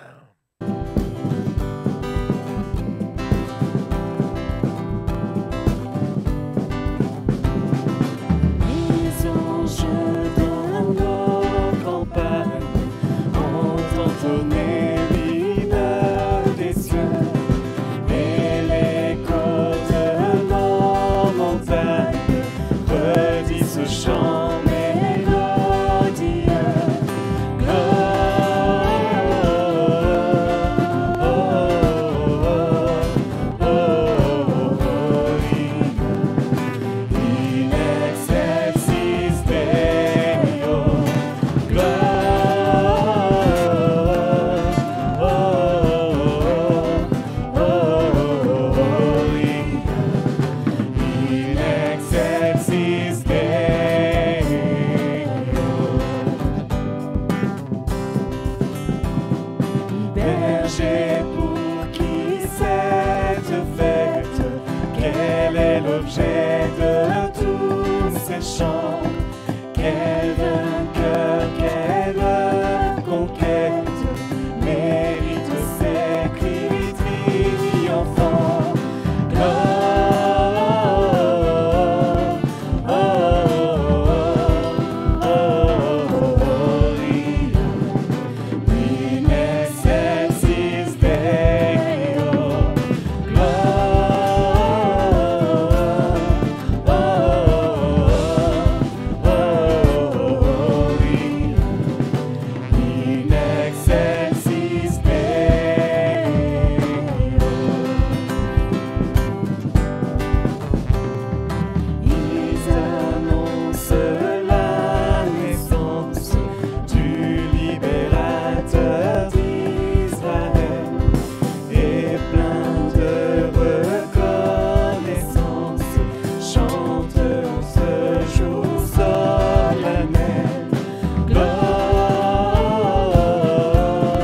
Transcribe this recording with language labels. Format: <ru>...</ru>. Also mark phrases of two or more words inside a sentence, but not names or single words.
<fr>Les anges dans nos campagnes ont entonné l'hymne des cieux, et l'écho de nos montagnes redit ce chant mélodieux.</fr> <la>In excelsis Deo, in excelsis Deo.</la> <fr>Berger, pour qui cette fête, quel est l'objet de tous ces chants? Quel vainqueur, quelle conquête mérite ces cris triomphants?</fr> <la>In excelsis Deo, in excelsis Deo.</la> <fr>Ils annoncent la naissance du libérateur d'Israël, et plein de reconnaissance, chantent en ce jour solennel.</fr>